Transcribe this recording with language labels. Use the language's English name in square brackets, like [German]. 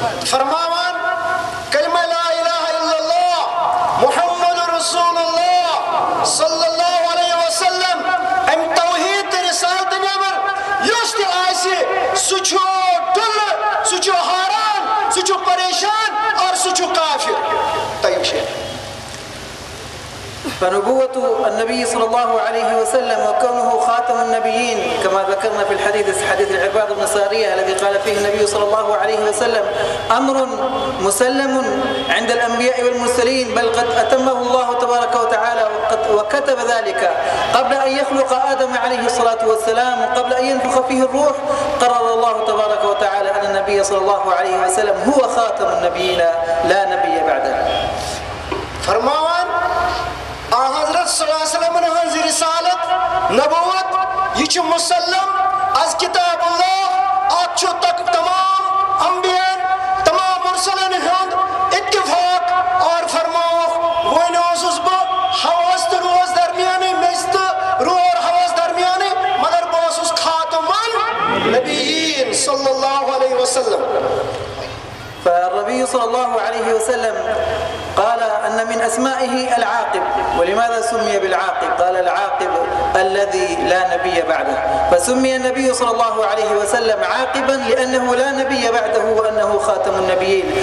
[Kashmiri] فرماوان کلمہ [Arabic] لا الہ الا اللہ محمد رسول اللہ [Kashmiri] صلی اللہ علیہ وسلم امہِ توحیٖد تہٕ رِسالتہٕ نٮ۪بر یُس تہِ آسہِ سُہ چھُ ڈُلہٕ، سُہ چھُ حٲران، سُہ چھُ پریشان اور سُہ چھُ کافر. [Arabic] طيب شيخ. فنبوة النبي صلى الله عليه وسلم وكونه خاتم النبيين كما ذكرنا في الحديث، حديث العباض بن سارية الذي قال فيه النبي صلى الله عليه وسلم: أمر مسلم عند الأنبياء والمرسلين، بل قد أتمه الله تبارك وتعالى وكتب ذلك قبل أن يخلق آدم عليه الصلاة والسلام وقبل أن ينفخ فيه الروح. قرر الله تبارك وتعالى أن النبي صلى الله عليه وسلم هو خاتم النبيين لا نبي بعده. [Kashmiri] فرماوان حضرت صلی اللہ علیہ وسلم ہنز رسالت نبوت یہ چھُ مسلم از کتاب اللہ، اتھ چھُ تمام انبیاء تمام مرسلن ہند اتفاق. اور فرماوکھ وۄنۍ اوسُس بہٕ ہوس تہٕ روز درمیانٕے، میٚژِ تہٕ روٗر ہوس درمیانٕے، مگر بہٕ اوسُس خاتم النبیین صلی اللہ علیہ وسلم. [Arabic] فالنبي صلى الله عليه وسلم قال أن من أسمائه العاقب. ولماذا سمي بالعاقب؟ قال: العاقب الذي لا نبي بعده. فسمي النبي صلى الله عليه وسلم عاقبا لأنه لا نبي بعده وأنه خاتم النبيين.